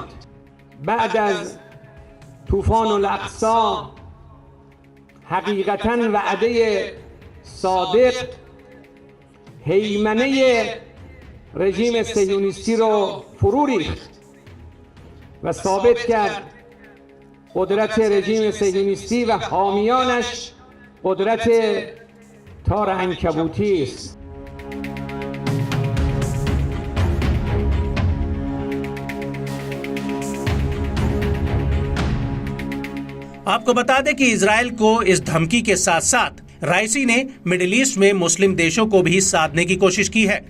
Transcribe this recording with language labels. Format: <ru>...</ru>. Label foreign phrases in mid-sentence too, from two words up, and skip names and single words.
<fa>بعد از طوفان الاقصی حقیقتاً وعده صادق هیمنه رژیم صهیونیستی رو فرو ریخت و ثابت کرد قدرت رژیم صهیونیستی و حامیانش قدرت تار عنکبوتی است.</fa> <hi>आपको बता दें कि इजराइल को इस धमकी के साथ साथ राइसी ने मिडिल ईस्ट में मुस्लिम देशों को भी साधने की कोशिश की है।</hi>